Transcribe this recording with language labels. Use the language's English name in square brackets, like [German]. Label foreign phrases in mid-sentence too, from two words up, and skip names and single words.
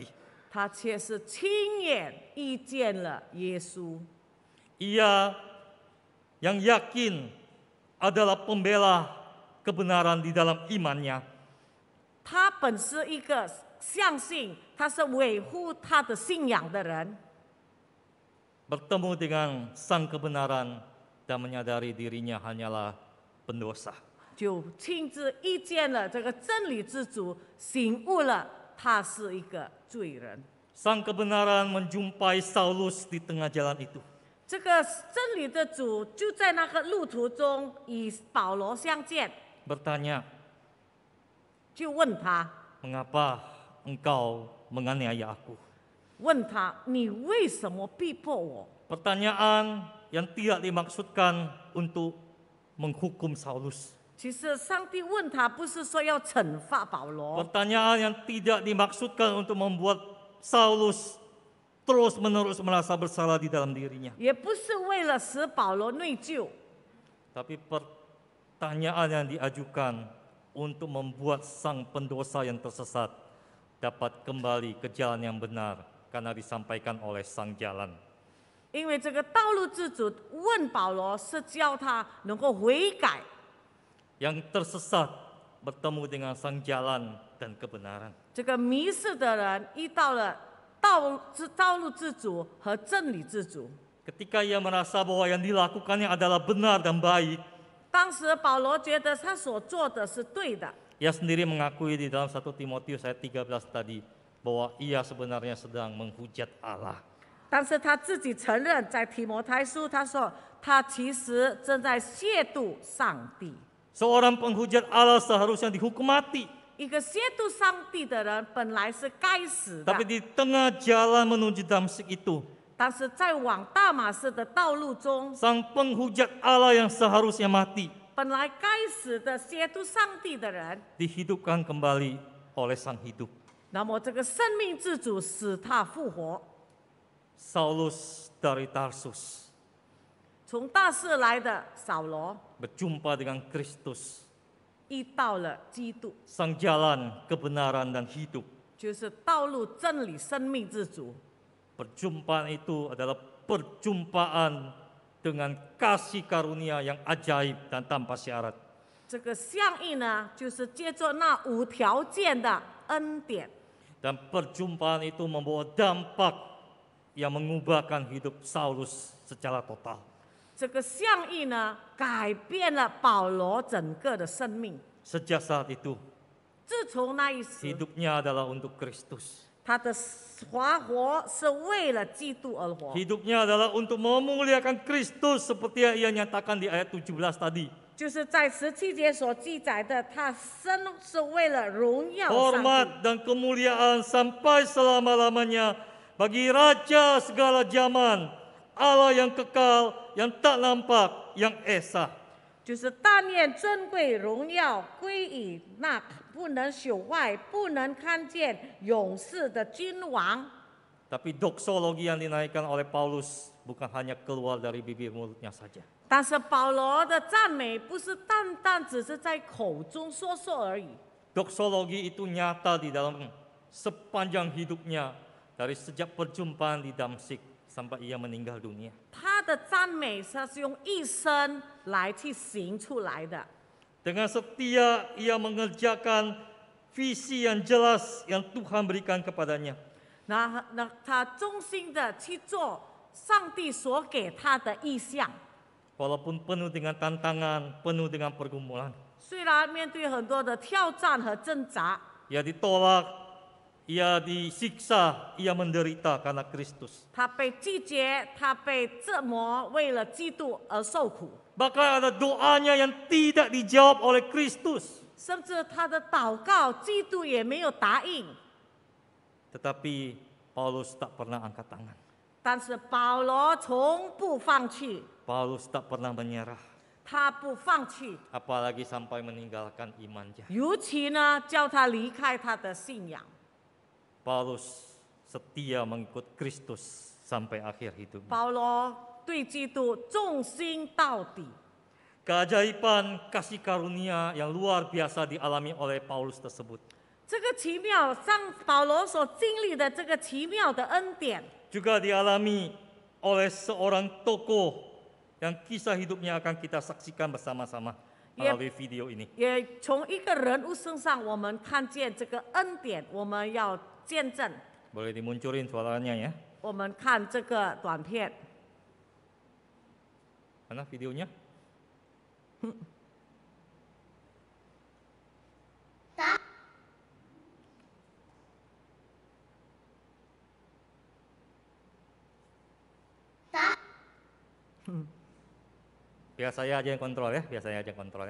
[Chinese] 他却是亲眼遇见了耶稣。 [Indonesian] Ia yang yakin adalah pembela kebenaran di dalam imannya. [Chinese] 他本是一个相信他是维护他的信仰的人， [Indonesian] Bertemu dengan sang kebenaran dan menyadari dirinya hanyalah pendosa. [Chinese] 就亲自遇见了这个真理之主，醒悟了他是一个罪人。 [Indonesian] Sang kebenaran menjumpai Saulus di tengah jalan itu. [Chinese] 这个真理的主就在那个路途中与保罗相见， [Indonesian] Bertanya, [Chinese] 就问他， [Indonesian] mengapa engkau menganiaya aku? [Chinese] 问他你为什么逼迫我？ [Indonesian] Pertanyaan yang tidak dimaksudkan untuk menghukum Saulus. [Chinese] 其实上帝问他不是说要惩罚保罗， [Indonesian] Pertanyaan yang tidak dimaksudkan untuk membuat Saulus terus-menerus merasa bersalah di dalam dirinya. [Chinese] 也不是为了使保罗内疚， [Indonesian] Tapi pertanyaan yang diajukan untuk membuat sang pendosa yang tersesat dapat kembali ke jalan yang benar karena disampaikan oleh sang jalan. [Chinese] 因为这个道路之主问保罗是叫他能够悔改， [Indonesian] Yang tersesat bertemu dengan sang jalan dan kebenaran. [Chinese] 这个迷失的人遇到了道路之主和真理之主。 [Indonesian] Ketika ia merasa bahwa yang dilakukannya adalah benar dan baik, [Chinese] 当时保罗觉得他所做的是对的， [Indonesian] ia sendiri mengakui di dalam 1 Timotius ayat 13 tadi bahwa ia sebenarnya sedang menghujat Allah. [Chinese] 但是他自己承认，在提摩太书他说他其实正在亵渎上帝。 [Indonesian] Seorang penghujat Allah seharusnya dihukum mati. [Chinese] 一个亵渎上帝的人本来是该死的， [Indonesian] Tapi di tengah jalan menuju Damsyik itu, [Chinese] 但是在往大马士的道路中， [Indonesian] sang penghujat Allah yang seharusnya mati [Chinese] 本来该死的亵渎上帝的人， [Indonesian] dihidupkan kembali oleh sang hidup. [Chinese] 那么这个生命之主使他复活。 [Indonesian] Saulus dari Tarsus [Chinese] 从大士来的扫罗 [Indonesian] berjumpa dengan Kristus, [Chinese] 遇到了基督， [Indonesian] sang jalan, kebenaran dan hidup. [Chinese] 就是道路、真理、生命之主。 [Indonesian] Perjumpaan itu adalah perjumpaan dengan kasih karunia yang ajaib dan tanpa syarat. [Chinese] 这个相应呢，就是借着那无条件的恩典， [Indonesian] Dan perjumpaan itu membawa dampak yang mengubahkan hidup Saulus secara total. [Chinese] 这个相应呢，改变了保罗整个的生命。 [Indonesian] Sejak saat itu, [Chinese] 自从那一时， [Indonesian] hidupnya adalah untuk Kristus. [Chinese] 他的活是为了基督而活， [Indonesian] Hidupnya adalah untuk memuliakan Kristus seperti yang ia nyatakan di ayat 17 tadi. [Chinese] 就是在17节所记载的，他生是为了荣耀上帝。 [Indonesian] Hormat dan kemuliaan sampai selama-lamanya bagi Raja segala zaman, Allah yang kekal, yang tak nampak, yang esa. [Chinese] 就是但愿尊贵荣耀归于那不能朽坏、不能看见、永世的君王。 [Indonesian] Tapi doksologi yang dinaikkan oleh Paulus bukan hanya keluar dari bibir mulutnya saja. [Chinese] 但是保罗的赞美不是单单只是在口中说说而已， [Indonesian] Doksologi itu nyata di dalam sepanjang hidupnya dari sejak perjumpaan di Damsyik sampai ia meninggal dunia. [Chinese] 他的赞美他是用一生来去行出来的。 [Indonesian] Dengan setia ia mengerjakan visi yang jelas yang Tuhan berikan kepadanya. [Chinese] 那他忠心的去做上帝所给他的意向， [Indonesian] Walaupun penuh dengan tantangan, penuh dengan pergumulan. [Chinese] 虽然面对很多的挑战和挣扎， [Indonesian] Ia ditolak, ia disiksa, ia menderita karena Kristus. [Chinese] 他被拒绝，他被折磨，为了基督而受苦。 [Indonesian] Bahkan ada doanya yang tidak dijawab oleh Kristus. [Chinese] 甚至他的祷告，基督也没有答应。 [Indonesian] Tetapi Paulus tak pernah angkat tangan. [Chinese] 但是保罗从不放弃， [Indonesian] Paulus tak pernah menyerah. [Chinese] 他不放弃， [Indonesian] Apalagi sampai meninggalkan imannya. [Chinese] 尤其呢，叫他离开他的信仰。 [Indonesian] Paulus setia mengikut Kristus sampai akhir hidupnya. [Chinese] 保罗对基督忠心到底。 [Indonesian] Keajaiban kasih karunia yang luar biasa dialami oleh Paulus tersebut [Chinese] 这个奇妙，像保罗所经历的这个奇妙的恩典， [Indonesian] juga dialami oleh seorang tokoh yang kisah hidupnya akan kita saksikan bersama-sama melalui video ini. [Chinese] 也从一个人物身上，我们看见这个恩典，我们要见证。 [Indonesian] Boleh dimunculin suaranya ya. [Chinese] 我们看这个短片， [Indonesian] Mana videonya? Biar saya aja yang kontrol ya, biar saya aja yang kontrol ya.